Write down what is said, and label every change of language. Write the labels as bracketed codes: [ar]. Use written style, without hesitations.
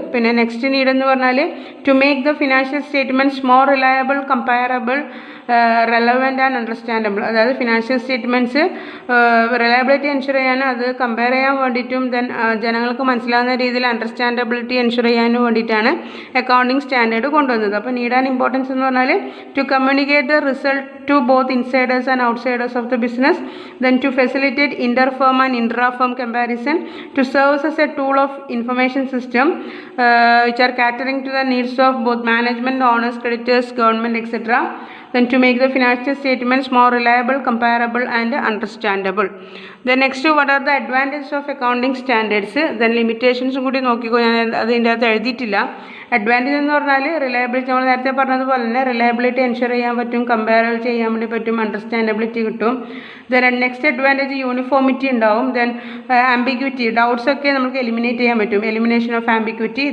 [ml] പിന്നെ [en] next need [ml] എന്ന് പറഞ്ഞാൽ [en] To make the financial statements more reliable, comparable, relevant and understandable. [ml] അതായത് financial statements reliability ensure ചെയ്യാനും അത് കമ്പയർ ചെയ്യാൻ വേണ്ടിയിട്ടും ദെൻ ജനങ്ങൾക്ക് മനസ്സിലാകുന്ന രീതിയിൽ അണ്ടർസ്റ്റാൻഡബിലിറ്റി എൻഷുർ ചെയ്യാനും വേണ്ടിയിട്ടാണ് അക്കൗണ്ടിങ് സ്റ്റാൻഡേർഡ് കൊണ്ടുവന്നത്. അപ്പോൾ [en] need and importance [ml] എന്ന് പറഞ്ഞാൽ [en] To communicate the result to both insiders and outsiders of the business, then to facilitate inter-firm and intra-firm comparison, to serve as a tool of information system which are catering to the needs of both management, owners, creditors, government, etc. Then to make the financial statements more reliable, comparable and understandable. Then next, what are the advantages of accounting standards? Then limitations [ml] കൂടി നോക്കിക്കോ, ഞാൻ അതിൻ്റെ അകത്ത് എഴുതിയിട്ടില്ല. Advantage എന്ന് പറഞ്ഞാൽ reliability, നമ്മൾ നേരത്തെ പറഞ്ഞതുപോലെ തന്നെ റിലയബിലിറ്റി എൻഷുർ ചെയ്യാൻ പറ്റും, കമ്പയർ ചെയ്യാൻ വേണ്ടി പറ്റും, അണ്ടർസ്റ്റാൻഡബിലിറ്റി കിട്ടും. ദെൻ നെക്സ്റ്റ് അഡ്വാൻറ്റേജ് യൂണിഫോമിറ്റി ഉണ്ടാവും. ദെൻ ആംബിഗ്വിറ്റി, ഡൗട്ട്സ് ഒക്കെ നമുക്ക് എലിമിനേറ്റ് ചെയ്യാൻ പറ്റും, [en] Elimination of ambiguity.